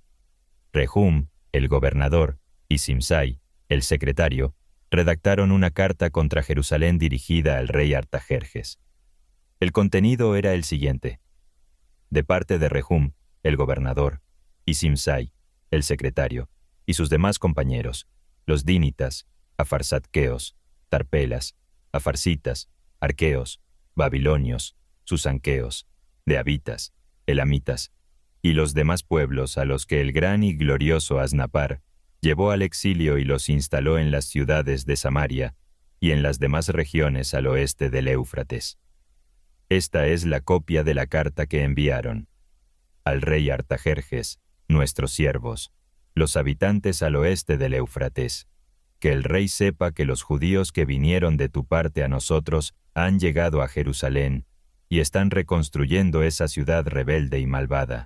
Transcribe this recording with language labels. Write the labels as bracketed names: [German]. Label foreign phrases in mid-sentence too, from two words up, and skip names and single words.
[Spanish] Rehum, el gobernador, y Simsai, el secretario, redactaron una carta contra Jerusalén dirigida al rey Artajerjes. El contenido era el siguiente: de parte de Rehum, el gobernador, y Simsai, el secretario, y sus demás compañeros, los dínitas, afarsatqueos, tarpelas, afarsitas, arqueos, babilonios, susanqueos, deabitas, elamitas, y los demás pueblos a los que el gran y glorioso Asnapar llevó al exilio y los instaló en las ciudades de Samaria y en las demás regiones al oeste del Éufrates. Esta es la copia de la carta que enviaron: al rey Artajerjes, nuestros siervos, los habitantes al oeste del Éufrates, que el rey sepa que los judíos que vinieron de tu parte a nosotros han llegado a Jerusalén y están reconstruyendo esa ciudad rebelde y malvada.